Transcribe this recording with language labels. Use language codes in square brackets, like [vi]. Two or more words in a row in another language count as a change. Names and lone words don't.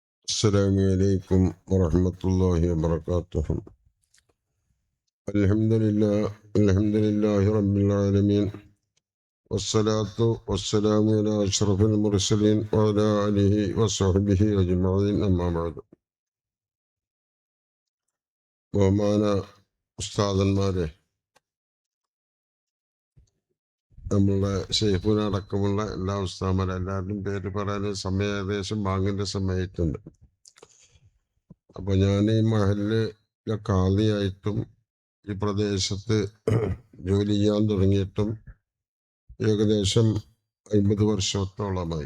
[ar] السلام عليكم ورحمة الله وبركاته. الحمد لله رب العالمين، والصلاة والسلام على أشرف المرسلين وعلى آله وصحبه أجمعين. أما بعد. [ml] ബഹുമാന ഉസ്താദന്മാരെ, നമ്മളുടെ ഷെയ്ഖുനടക്കമുള്ള എല്ലാ ഉസ്താദന്മാരും എല്ലാവരുടെയും പേര് പറയാൻ സമയം ഏകദേശം ബാങ്കിൻ്റെ സമയത്തുണ്ട്. അപ്പോൾ ഞാൻ ഈ മഹലിലെ ഖാദിയായിട്ടും ഈ പ്രദേശത്ത് ജോലി ചെയ്യാൻ തുടങ്ങിയിട്ടും ഏകദേശം 50 വർഷത്തോളമായി.